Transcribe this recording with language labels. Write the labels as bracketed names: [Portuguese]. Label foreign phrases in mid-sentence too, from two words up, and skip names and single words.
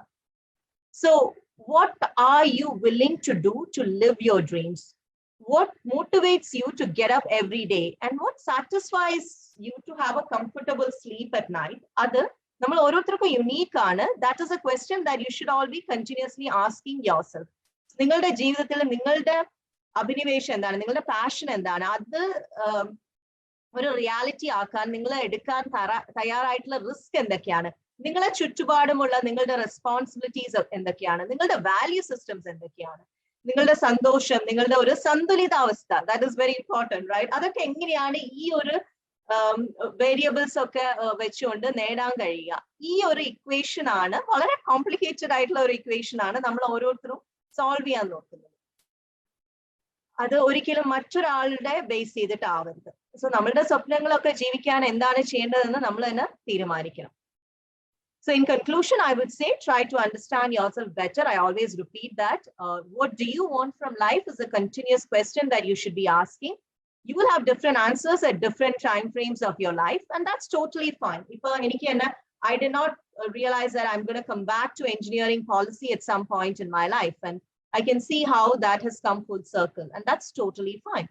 [English] So what are you willing to do to live your dreams? What motivates you to get up every day? And what satisfies you to have a comfortable sleep at night? Unique. That is a question that you should all be continuously asking yourself. [Malayalam] നിങ്ങളുടെ ജീവിതത്തിൽ നിങ്ങളുടെ അഭിനിവേശം എന്താണ്, നിങ്ങളുടെ passion എന്താണ്, അത് ഒരു reality ആകാൻ നിങ്ങൾ എടുക്കാൻ തയ്യാറായിട്ടുള്ള risk എന്തൊക്കെയാണ്, നിങ്ങളുടെ ചുറ്റുപാടുമുള്ള നിങ്ങളുടെ responsibilities എന്തൊക്കെയാണ്, നിങ്ങളുടെ [English] value systems [Malayalam] എന്തൊക്കെയാണ്, നിങ്ങളുടെ സന്തോഷം, നിങ്ങളുടെ ഒരു സന്തുലിത അവസ്ഥ, [English] that is very important, right? [Malayalam] അതൊക്കെ എങ്ങനെയാണ് ഈ ഒരു variables ഒക്കെ വെച്ചുകൊണ്ട് നേടാൻ കഴിയാ. ഈ ഒരു equation ആണ് വളരെ complicated ആയിട്ടുള്ള ഒരു equation ആണ് നമ്മൾ ഓരോരുത്തരും solve ചെയ്യാൻ നോക്കുന്നു. അത് ഒരിക്കലും മറ്റൊരാളുടെ ബേസ് ചെയ്തിട്ടാവരുത്. സോ നമ്മളുടെ സ്വപ്നങ്ങളൊക്കെ ജീവിക്കാൻ എന്താണ് ചെയ്യേണ്ടതെന്ന് നമ്മൾ തന്നെ തീരുമാനിക്കണം. [English] So in conclusion, I would say try to understand yourself better. I always repeat that. What do you want from life is a continuous question that you should be asking. You will have different answers at different time frames of your life, and that's totally fine. I did not realize that I'm going to come back to engineering policy at some point in my life, and I can see how that has come full circle, and that's totally fine.